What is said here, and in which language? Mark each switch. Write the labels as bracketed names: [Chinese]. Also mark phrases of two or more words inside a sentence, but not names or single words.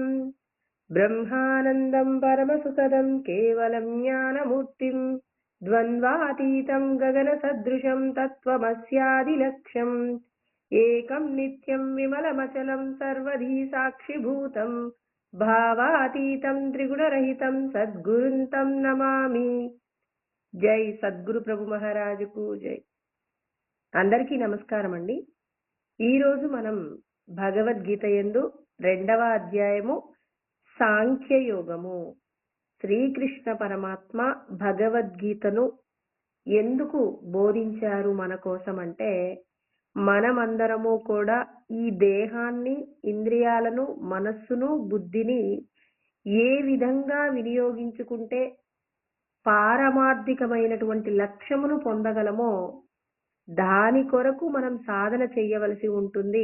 [Sanskrit] ब्रह्मानन्दं परमसुखदं केवलं ज्ञानमूर्तिं द्वन्द्वातीतं गगनसदृशं तत्त्वमस्यादिलक्ष्यम् एकं नित्यं विमलमचलं सर्वधी साक्षिभूतं भावातीतं त्रिगुणरहितं सद्गुरुं नमामि। [Telugu] జై సద్గురు ప్రభు మహారాజుకు జై. అందరికీ నమస్కారం అండి. ఈరోజు మనం భగవద్గీత యందు 2వ అధ్యాయము సాంఖ్యయోగము. శ్రీకృష్ణ పరమాత్మ భగవద్గీతను ఎందుకు బోధించారు మన కోసం అంటే, మనమందరము కూడా ఈ దేహాన్ని, ఇంద్రియాలను, మనస్సును, బుద్ధిని ఏ విధంగా వినియోగించుకుంటే పారమార్థికమైనటువంటి లక్ష్యమును పొందగలమో దాని కొరకు మనం సాధన చేయవలసి ఉంటుంది.